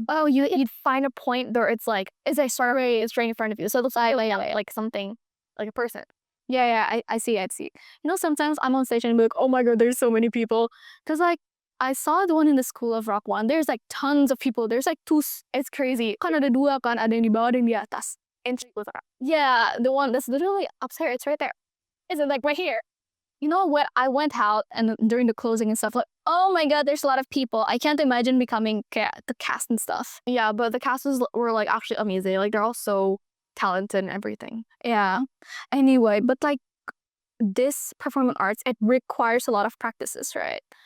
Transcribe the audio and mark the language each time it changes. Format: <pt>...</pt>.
<en>Oh, you'd find a point where it's like it's a strawberry straight in front of you, so it looks like something like a person. Yeah, I see. Sometimes I'm on stage and I'm like, oh my god, there's so many people. Because like I saw the one in the School of Rock one. There's like tons of people. There's like it's crazy.</en> <id>Kan ada dua kan, ada yang di bawah, ada yang di atas.</id> <en>Yeah, the one that's literally upstairs. It's right there. It's like right here. When I went out and during the closing and stuff, like, oh my god, there's a lot of people. I can't imagine becoming the cast and stuff. Yeah, but the cast were like actually amazing. Like they're all so talented and everything. Yeah. Anyway, but like this performing arts, it requires a lot of practices, right?</en>